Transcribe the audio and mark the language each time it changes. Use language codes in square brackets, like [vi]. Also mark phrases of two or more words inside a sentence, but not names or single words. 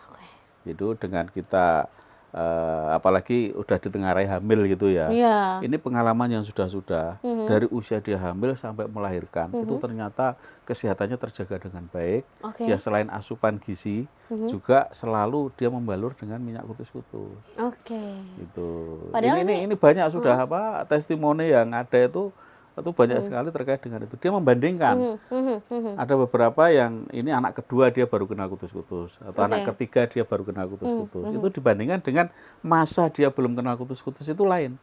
[id] Jadi dengan kita apalagi udah ditengarai hamil gitu ya. Iya. Ini pengalaman yang sudah dari usia dia hamil sampai melahirkan, itu ternyata kesehatannya terjaga dengan baik. Oke. Ya selain asupan gizi, juga selalu dia membalur dengan minyak kutus-kutus. Oke. Gitu. Padahal Ini banyak sudah testimoni yang ada itu banyak sekali terkait dengan itu. Dia membandingkan. Ada beberapa yang ini anak kedua dia baru kenal kutus-kutus, atau anak ketiga dia baru kenal kutus-kutus. Itu dibandingkan dengan masa dia belum kenal kutus-kutus itu lain.